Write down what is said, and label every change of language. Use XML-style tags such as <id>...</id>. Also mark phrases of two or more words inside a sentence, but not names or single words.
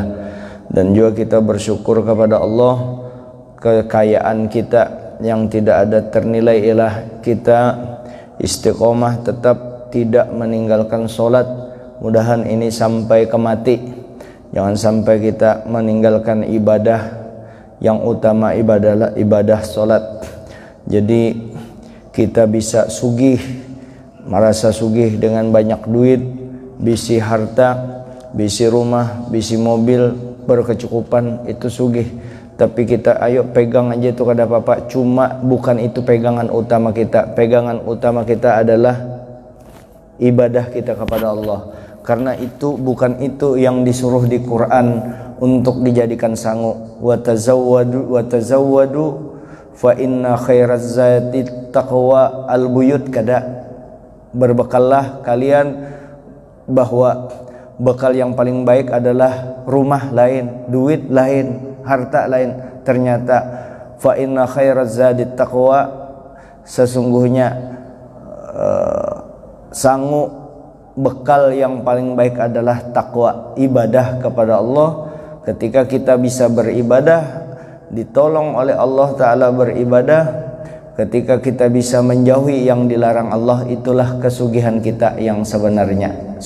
<id>Dan juga kita bersyukur kepada Allah kekayaan kita yang tidak ada ternilai ilah, kita istiqomah tetap tidak meninggalkan sholat. Mudahan ini sampai ke mati, jangan sampai kita meninggalkan ibadah yang utama, ibadah sholat. Jadi kita bisa sugih, merasa sugih dengan banyak duit, bisi harta, bisi rumah, bisi mobil, berkecukupan, itu sugih. Tapi kita ayo pegang aja itu kada apa-apa, cuma bukan itu pegangan utama kita. Pegangan utama kita adalah ibadah kita kepada Allah. Karena itu bukan itu yang disuruh di Quran untuk dijadikan sangu.</id> <ar>وتزودوا فإن خير الزاد التقوى البيوت, kada.</ar> <id>Berbekallah kalian, bahwa bekal yang paling baik adalah rumah lain, duit lain, harta lain.</id> <ar>Ternyata فإن خير الزاد التقوى,</ar> <id>sesungguhnya sangu, bekal yang paling baik adalah takwa, ibadah kepada Allah. Ketika kita bisa beribadah, ditolong oleh Allah Ta'ala beribadah, ketika kita bisa menjauhi yang dilarang Allah, itulah kesugihan kita yang sebenarnya.</id>